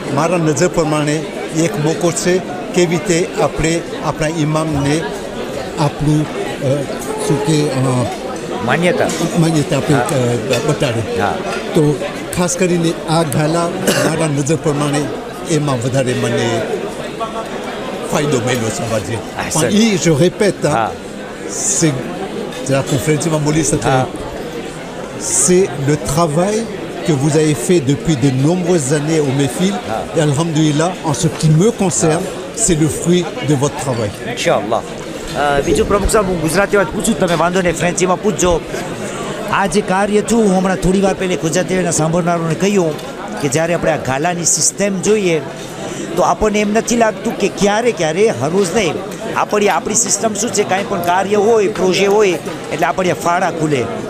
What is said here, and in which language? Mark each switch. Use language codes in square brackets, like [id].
[gu] મારા નજર પ્રમાણે એક મોકો છે કેવી રીતે આપણે આપણા ઇમામને આપણું શું કે માન્યતા આપણે બતાડે. તો ખાસ કરીને આ ગાલા મારા નજર પ્રમાણે એમાં વધારે મને ફાયદો મળ્યો છે આજે. પણ એ જો રેપેટ [fr] c'est de la conférence c'est le travail que vous avez fait depuis de nombreuses années au Mehfil, et alhamdoulilah, en ce qui me concerne, c'est le fruit de votre travail. [ar] Inch'Allah. [gu] બીજું પ્રમુખ સાહેબ, હું ગુજરાતીમાં પૂછું, તમે વાંધો નહીં ફ્રેન્ચીમાં પૂછજો. આ જે કાર્ય થયું, હું હમણાં થોડી વાર પહેલાં ગુજરાતીના સાંભળનારોને કહ્યું કે જ્યારે આપણે આ ગાલાની સિસ્ટમ જોઈએ તો આપણને એમ નથી લાગતું કે ક્યારે હરરોજ નહીં, આપણી સિસ્ટમ શું છે, કાંઈ પણ કાર્ય હોય, પ્રોજેક્ટ હોય એટલે આપણે ફાળા ખુલે.